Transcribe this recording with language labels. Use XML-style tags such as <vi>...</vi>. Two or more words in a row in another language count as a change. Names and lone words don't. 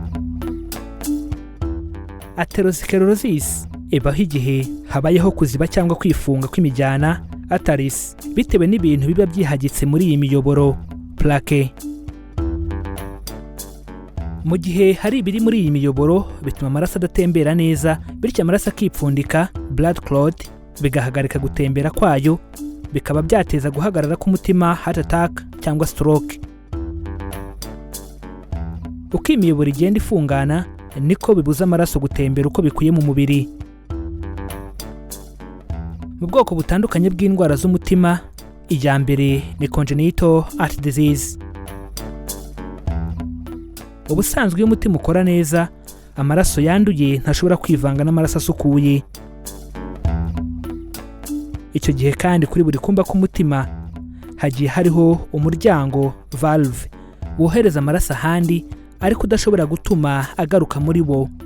<rw>Atherosclerosis ibaho igihe habayeho kuziba cyangwa kwifunga kw'imijyana arteries bitewe n'ibintu biba byihagitse muri iyi miyoboro plaque. Mu gihe hari ibiri muri iyi miyoboro bituma amaraso adatembera neza, bityo amaraso akipfundika</rw> <en>blood clot,</en> <rw>bigahagarika gutembera kwayo, bikaba byateza guhagarara k'umutima</rw> <en>heart attack</en> <rw>cyangwa stroke. Uko imiyoboro igenda ifungana niko bibuza amaraso gutembera uko bikwiye mu mubiri. Mu bwoko butandukanye bw'indwara z'umutima, iya mbere ni</rw> <en>congenital heart disease.</en> <rw>Ubusanzwe iyo umutima ukora neza, amaraso yanduye ntashobora kwivanga n'amaraso asukuye. Icyo gihe kandi kuri buri kumba k'umutima hagiye hariho umuryango valve wohereza amaraso ahandi, ariko udashobora gutuma agaruka muri bo.</rw>